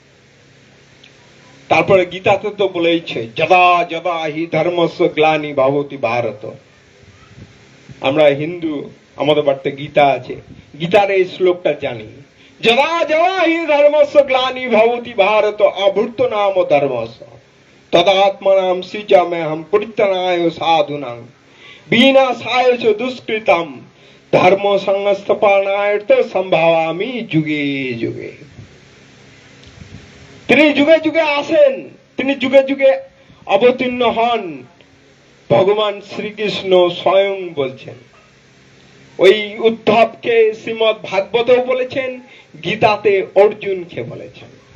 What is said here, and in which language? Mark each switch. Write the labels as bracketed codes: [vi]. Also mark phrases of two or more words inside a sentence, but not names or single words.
[bn] তারপরে গীতাতে তো বলেইছে, [sa] যদা যদা হি ধর্মস্য গ্লানি ভবতি ভারত। [bn] আমরা হিন্দু, আমাদের বাড়িতে গীতা আছে, গীতার এই শ্লোকটা জানি, [sa] যদা যদা হি ধর্মস্য গ্লানি ভবতি ভারত অভূত নাম ধর্মস্য তদাত্মনাম সৃজাম্যহম পরিত্রাণায় সাধুনাং বিনাশায় চ দুষ্কৃতম ধর্ম সংস্থাপনার্থ সম্ভাবামি যুগে যুগে। [bn] তিনি যুগে যুগে আসেন, তিনি যুগে যুগে অবতীর্ণ হন। ভগবান শ্রীকৃষ্ণ স্বয়ং বলছেন, ওই উদ্ধবকে শ্রীমদ ভাগবতেও বলেছেন, গীতাতে অর্জুনকে বলেছেন।